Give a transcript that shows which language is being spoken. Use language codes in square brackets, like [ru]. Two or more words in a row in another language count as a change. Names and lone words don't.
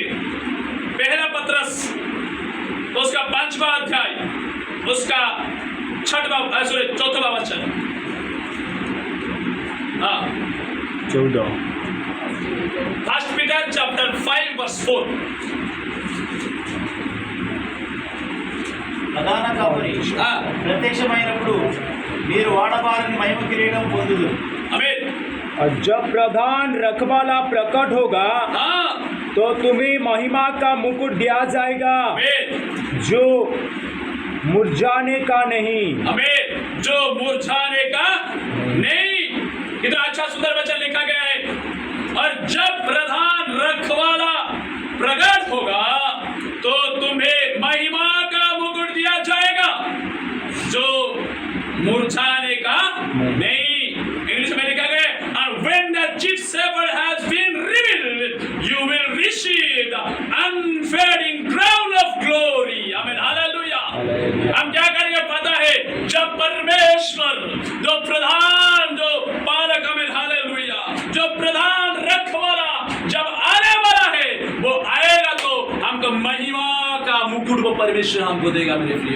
[hi] पहला पत्रस उसका 5वां अध्याय उसका 4वां वचन। हाँ 14 [en] First Peter chapter 5 verse 4. [te] ప్రధాన కాపరి ప్రత్యక్షమైనప్పుడు మీరు వాడబారని మహిమ కిరీటం పొందుదు। [hi] आमीन। और जब प्रधान रखवाला प्रकट होगा हाँ तो तुम्हें महिमा का मुकुट दिया जाएगा आमीन। जो मुरझाने का नहीं। आमीन। जो मुरझाने का नहीं। कितना अच्छा सुंदर वचन लिखा गया है। और जब प्रधान रखवाला प्रकट होगा तो तुम्हें महिमा का मुकुट दिया जाएगा जो मुरझाने का नहीं। इंग्लिश में लिखा गया [en] and when the chief shepherd has been revealed you will receive the unfading crown of glory। [hi] आमीन हालेलुया। हम क्या करेंगे पता है, जब परमेश्वर जो प्रधान जो पालक, आमीन हालेलुया, जो प्रधान रखवाला जब आने वाला है वो आएगा तो हमको महिमा का मुकुट वो परमेश्वर हमको देगा मेरे प्रिय।